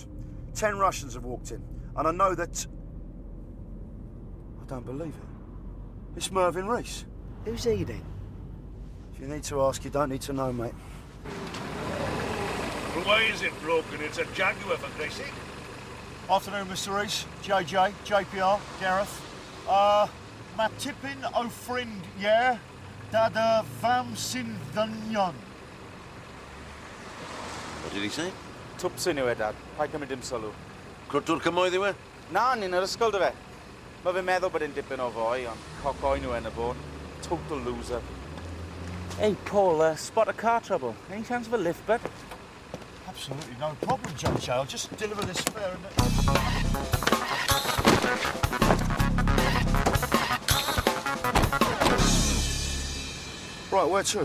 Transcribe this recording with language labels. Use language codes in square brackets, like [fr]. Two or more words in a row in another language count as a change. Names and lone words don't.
[en] 10 Russians have walked in, and I know that... I don't believe it. It's Mervyn Rees. Who's he then? If you need to ask, you don't need to know, mate. Well, why is it broken? It's a Jaguar, for Christ's sake. Afternoon, Mr. Rees. JJ, JPR, Gareth. [cy] Ma tipyn o ffrind, yeah? Dada fam sy'n ddynion. [en] What did he say? [cy] Twpsyn yw e, Dad. Paid cymryd dim sylw. Clwtwr cymoedd yw e? Na, ni'n yr ysgol dy fe. Mae fe'n meddwl bod e'n dipyn o foi, ond cocoen yw en y bôn. [en] Total loser. Hey, Paul, spot a car trouble. Any chance of a lift, bud? Absolutely no problem, JJ. I'll just deliver this fare and... Right, where to?